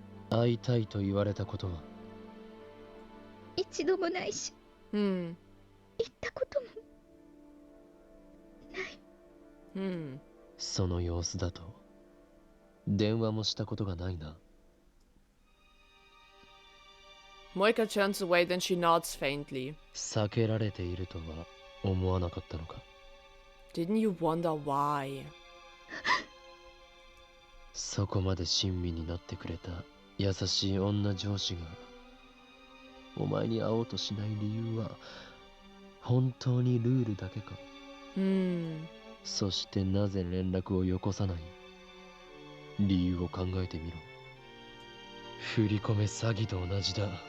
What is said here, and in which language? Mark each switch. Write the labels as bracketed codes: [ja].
[ja] 会いたいと言われたことは一度もないし、 Hmm. 言ったこともない。その様子だと電話もしたことがないな [en] Moika turns away, then she nods faintly. [ja] 避けられているとは思わなかったのか [en] Didn't you wonder why? [ja] そこまで親身になってくれた優しい女上司がお前に会おうとしない理由は本当にルールだけか そしてなぜ連絡をよこさない理由を考えてみろ振り込め詐欺と同じだ